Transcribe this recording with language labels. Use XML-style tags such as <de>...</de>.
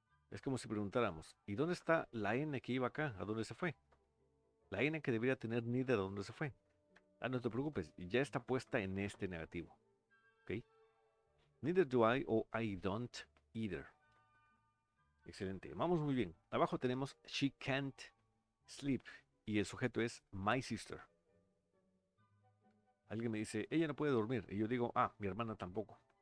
<es>Es como si preguntáramos, ¿y dónde está la N que iba acá? ¿A dónde se fue? La N que debería tener neither, ¿a dónde se fue? Ah, no te preocupes, ya está puesta en este negativo. ¿Ok?</es> <en>Neither do I o I don't either.</en> <es>Excelente, vamos muy bien. Abajo tenemos</es> <en>she can't sleep</en> <es>y el sujeto es</es> <en>my sister.</en> <es>Alguien me dice, ella no puede dormir. Y yo digo, ah, mi hermana tampoco.</es>